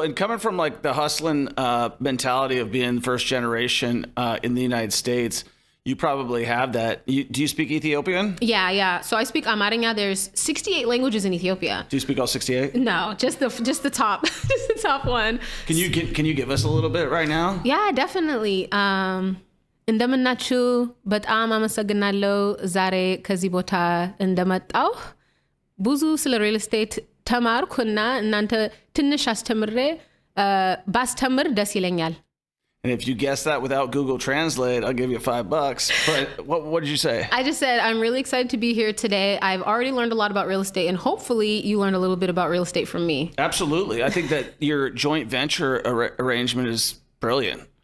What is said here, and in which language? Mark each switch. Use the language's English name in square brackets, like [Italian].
[English] And coming from, like, the hustling mentality of being first generation in the United States, you probably have that. Do you speak Ethiopian? Yeah. So I speak Amharic. There's 68 languages in Ethiopia. Do you speak all 68? No, just the top, just the top one. Can you give us a little bit right now? Yeah, definitely. [Amharic] እንደምናችሁ በጣም አመሰግናለሁ ዛሬ ከዚህ ቦታ እንደመጣሁ ብዙ ስለ ሪል ስቴት ተማርኩና እናንተ ትንሽ አስተምሬ ባስተምር ደስ ይለኛል. [English] And if you guess that without Google Translate, I'll give you $5. But what did you say? I just said, I'm really excited to be here today. I've already learned a lot about real estate, and hopefully you learned a little bit about real estate from me. Absolutely. I think that your joint venture arrangement is brilliant.